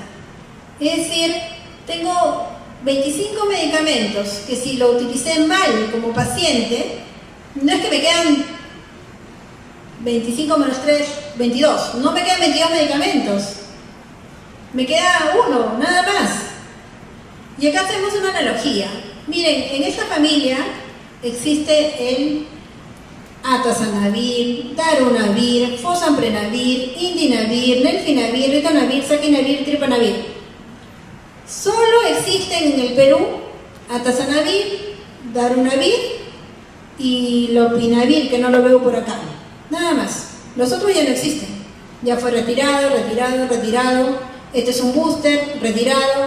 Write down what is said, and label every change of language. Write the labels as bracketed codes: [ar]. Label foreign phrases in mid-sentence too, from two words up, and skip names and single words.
[es] Es decir, tengo 25 medicamentos que si lo utilicé mal como paciente, no es que me quedan 25 menos 3, 22. No me quedan 22 medicamentos. Me queda uno, nada más. Y acá hacemos una analogía. Miren, en esta familia existe el atazanavir, darunavir, fosamprenavir, indinavir, nelfinavir, ritonavir, saquinavir, tripanavir. Solo existen en el Perú atazanavir, darunavir y lopinavir, que no lo veo por acá. Nada más. Los otros ya no existen. Ya fue retirado. Este es un booster, retirado.